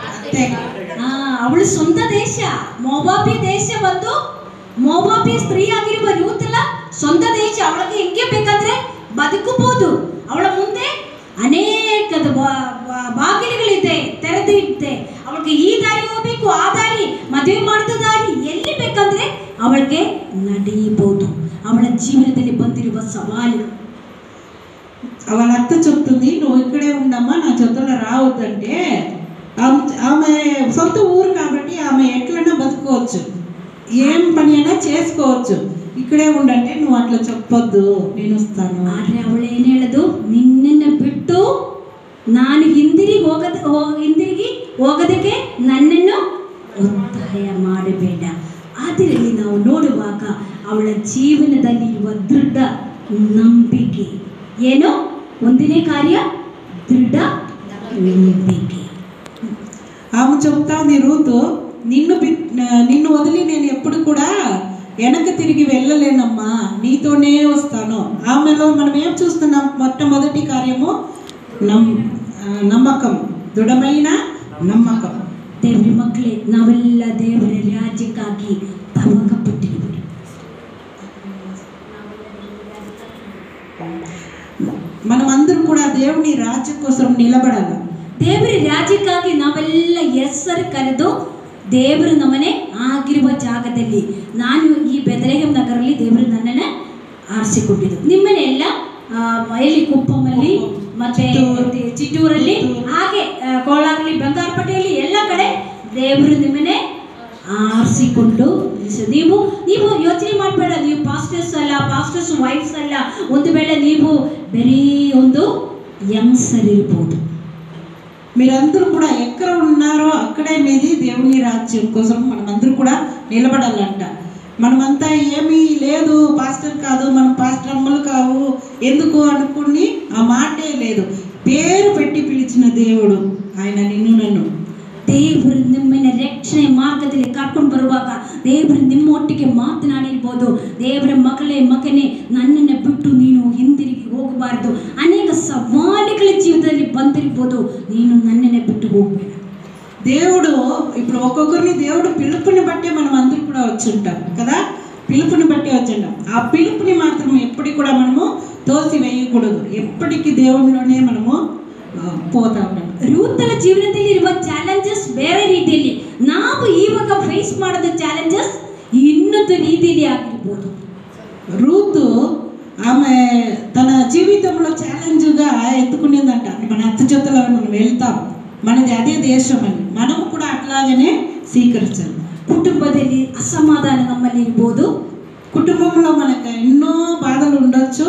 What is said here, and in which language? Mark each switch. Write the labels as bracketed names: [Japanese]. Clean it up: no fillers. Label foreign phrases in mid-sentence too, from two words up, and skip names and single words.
[Kannada] ಅವಳು ಸ್ವಂತ ದೇಶ ಮೋವಾಬಿಯ ದೇಶ ಬಂದು ಮೋವಾಬಿಯ ಸ್ತ್ರೀ ಆಗಿರುವ ರೂತ್ ಅಲ್ಲ, ಸ್ವಂತ ದೇಶ, ಅವಳಿಗೆ ಹೆಂಗೆ ಬೇಕಾದ್ರೆ ಬದುಕಬಹುದು. ಅವಳ ಮುಂದೆ ಅನೇಕ ಬಾಗಿಲುಗಳಿದೆ, ತೆರೆದಿದೆ. ಅವಳಿಗೆ ಈ ದಾರಿ ಹೋಗ್ಬೇಕು, ಆ ದಾರಿ, ಮದುವೆ ಮಾಡಿದ ದಾರಿ, ಎಲ್ಲಿ ಬೇಕಂದ್ರೆ ಅವಳಿಗೆ ನಡೆಯಬಹುದು. ಅವಳ ಜೀವನದಲ್ಲಿ ಬಂದಿರುವ ಸವಾಲು. [Telugu] వాళ్ళ అత్త చెప్తుంది, నువ్వు ఇక్కడే ఉండు, ఉండమ్మా నా జొత్తలో రావద్దంటే ఆమె సొంత ఊరు కాబట్టి ఆమె ఎట్లైనా బతుకోవచ్చు, ఏం పని అయినా చేసుకోవచ్చు. ಇಕ್ಕಡೆ ಉಂಡಂತೆ ನೀವು ಅಟ್ಲ ಚಪ್ಪದ್ದು ನೀನು ಸ್ಥಾನ [Kannada] ಆದರೆ ಅವಳು ಏನು ಹೇಳೋದು, ನಿನ್ನನ್ನು ಬಿಟ್ಟು ನಾನು ಹಿಂದಿರುಗಿ ಹೋಗೋದಕ್ಕೆ ನನ್ನನ್ನು ಒತ್ತಾಯ ಮಾಡಬೇಡ. ಅದರಲ್ಲಿ ನಾವು ನೋಡುವಾಗ ಅವಳ ಜೀವನದಲ್ಲಿ ಇರುವ ದೃಢ ನಂಬಿಕೆ ಏನು, ಒಂದನೇ ಕಾರ್ಯ ದೃಢ ನಂಬಿಕೆ. [Telugu] ఆమె చెప్తా ఉంది రూతు, నిన్ను వదిలి నేను ఎప్పుడు కూడా వెనక్కి తిరిగి వెళ్ళలేనమ్మా, నీతోనే వస్తాను. ఆమెలో మనం ఏం చూస్తున్నాం? మొట్టమొదటి కార్యము నమ్మకం, దృఢమైన నమ్మకం. [Kannada] ದೇವರ ಮಕ್ಕಳೇ, ನಾವೆಲ್ಲ ದೇವರ ರಾಜ್ಯಕ್ಕಾಗಿ ತವಕ ಪಟ್ಟಿರುವುದು. [Telugu] మనమందరం కూడా దేవుని రాజ్యం కోసం నిలబడాలి. [Kannada] ದೇವರ ರಾಜ್ಯಕ್ಕಾಗಿ ನಾವೆಲ್ಲ ಹೆಸರು ಕರೆದು ದೇವರು ನಮ್ಮನೆ ಆಗಿರುವ ಜಾಗದಲ್ಲಿ, ನಾನು ಈ ಬೆದಲೆಹೆಮ್ ನಗರಲ್ಲಿ ದೇವರು ನನ್ನನ್ನು ಆರಿಸಿಕೊಂಡಿದ್ದು. ನಿಮ್ಮನೆ ಎಲ್ಲ ಎಲ್ಲಿ ಕುಪ್ಪಮಲ್ಲಿ ಮತ್ತೆ ಚಿಟ್ಟೂರಲ್ಲಿ, ಹಾಗೆ ಕೋಲಾರಲ್ಲಿ, ಬಂಗಾರಪೇಟೆಯಲ್ಲಿ ಎಲ್ಲ ಕಡೆ ದೇವರು ನಿಮ್ಮನೆ ಆರಿಸಿಕೊಂಡು ನೀವು ಯೋಚನೆ ಮಾಡಬೇಡ. ನೀವು ಪಾಸ್ಟರ್ಸ್ ಅಲ್ಲ, [English] pastors wives [Kannada] ಅಲ್ಲ. ಒಂದು ವೇಳೆ ನೀವು ಬರೀ ಒಂದು ಯಂಗ್ಸರ್ ಇರ್ಬೋದು. [Telugu] మీరందరూ కూడా ఎక్కడ ఉన్నారో అక్కడే మీది దేవుని రాజ్యం కోసం మనమందరూ కూడా నిలబడాలంట. మనమంతా ఏమీ లేదు, పాస్టర్ కాదు, మనం పాస్టర్ అమ్మలు కావు, ఎందుకు అనుకుని ఆ మాటే లేదు. పేరు పెట్టి పిలిచిన దేవుడు ఆయన నిన్ను నన్ను. [Kannada] ದೇವರು ನಿಮ್ಮನ್ನ ರಕ್ಷಣೆ ಮಾರ್ಗದಲ್ಲಿ ಕರ್ಕೊಂಡು ಬರುವಾಗ ದೇವರು ನಿಮ್ಮೊಟ್ಟಿಗೆ ಮಾತನಾಡಿರ್ಬೋದು. ದೇವರ ಮಗನೇ, ನನ್ನನ್ನು ಬಿಟ್ಟು ನೀನು ಹಿಂದಿರುಗಿ ಹೋಗಬಾರ್ದು. ಅನೇಕ ಸವಾಲುಗಳ ಜೀವಿತದಲ್ಲಿ ಬಂದಿರ್ಬೋದು, ನೀನು ನನ್ನನ್ನು ಬಿಟ್ಟು ಹೋಗಬೇಡ. [Telugu] దేవుడు ఇప్పుడు ఒక్కొక్కరిని దేవుడు పిలుపుని బట్టే మనం అందరూ కూడా వచ్చి ఉంటాం కదా, పిలుపుని బట్టే వచ్చి ఉంటాం. ఆ పిలుపుని మాత్రం ఎప్పటికి కూడా మనము తోసి వేయకూడదు. ఎప్పటికీ దేవునిలోనే మనము పోతా ఉంటాం. [Kannada] ರೂತನ ಜೀವನದಲ್ಲಿ ಇರುವ ಚಾಲೆಂಜಸ್ ಬೇರೆ ರೀತಿಯಲ್ಲಿ, ನಾವು ಇವಾಗ ಫೇಸ್ ಮಾಡೋದು ಚಾಲೆಂಜಸ್ ಇನ್ನೊಂದು ರೀತಿಯಲ್ಲಿ ಆಗಿರ್ಬೋದು. [Telugu] రూతు ఆమె తన జీవితంలో ఛాలెంజ్గా ఎత్తుకునేదంట. మన అత్త చేతుల మనం వెళ్తాం, మనది అదే దేశం అని మనం కూడా అట్లాగనే స్వీకరించాలి. [Kannada] ಕುಟುಂಬದಲ್ಲಿ ಅಸಮಾಧಾನ ನಮ್ಮಲ್ಲಿ ಇರ್ಬೋದು, [Telugu] కుటుంబంలో మనకు ఎన్నో బాధలు ఉండొచ్చు.